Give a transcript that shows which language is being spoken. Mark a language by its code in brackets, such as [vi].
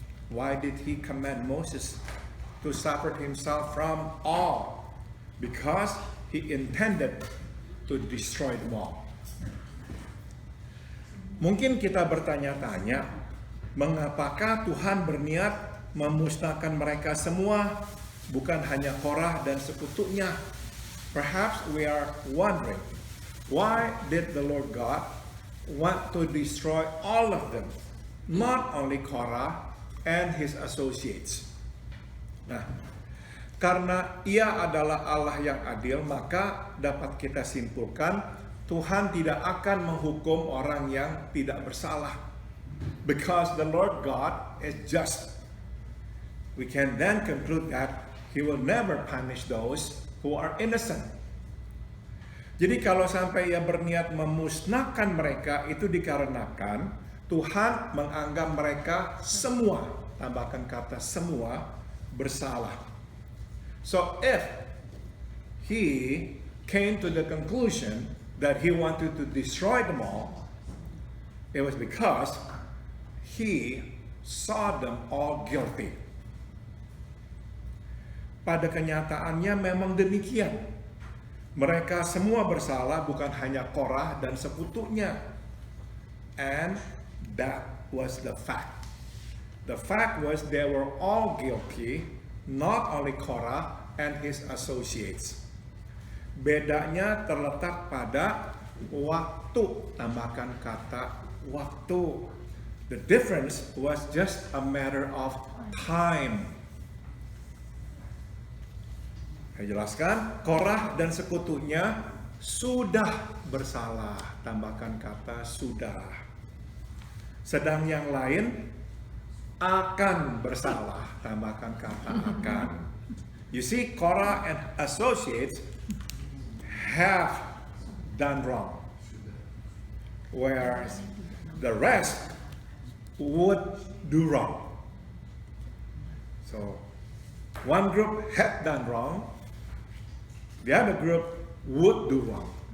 [en] Why did he command Moses to separate himself from all? Because He intended to destroy them all. [id] Mungkin kita bertanya-tanya, mengapakah Tuhan berniat memusnahkan mereka semua, bukan hanya Korah dan sekutunya? [en] Perhaps we are wondering, why did the Lord God want to destroy all of them, not only Korah and his associates? [id] Nah, karena Ia adalah Allah yang adil, maka dapat kita simpulkan Tuhan tidak akan menghukum orang yang tidak bersalah. [en] Because the Lord God is just. We can then conclude that He will never punish those who are innocent. [id] Jadi kalau sampai Ia berniat memusnahkan mereka, itu dikarenakan Tuhan menganggap mereka semua, tambahkan kata semua, bersalah. [en] So if He came to the conclusion that He wanted to destroy them all, it was because He saw them all guilty. [id] Pada kenyataannya memang demikian. Mereka semua bersalah, bukan hanya Korah dan sekutunya. [en] And that was the fact. The fact was they were all guilty, not only Korah and his associates. [id] Bedanya terletak pada waktu, tambahkan kata waktu. [en] The difference was just a matter of time. [id] Saya jelaskan, Korah dan sekutunya sudah bersalah, tambahkan kata sudah. Sedang yang lain akan bersalah, tambahkan kata akan. [en] You see, Korah and associates have done wrong, whereas the rest would do wrong. So one group had done wrong, the other group would do wrong.